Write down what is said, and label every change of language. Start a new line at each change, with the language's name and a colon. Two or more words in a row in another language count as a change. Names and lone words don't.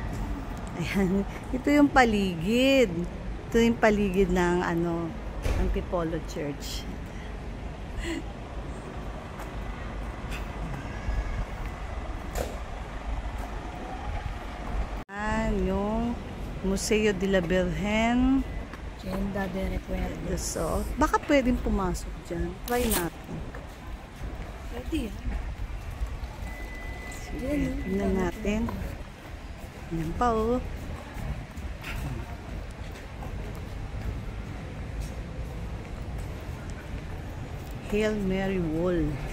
Filipino: Ayan, ito yung paligid. Ito yung paligid ng Antipolo Church. Ayan, yung Museo de la Virgen. Tienda de Recuerdos. So, baka pwedeng pumasok dyan. Try natin. Pwede yan. Sige, tingnan natin. Yan pa, oh. Hail Mary Wall.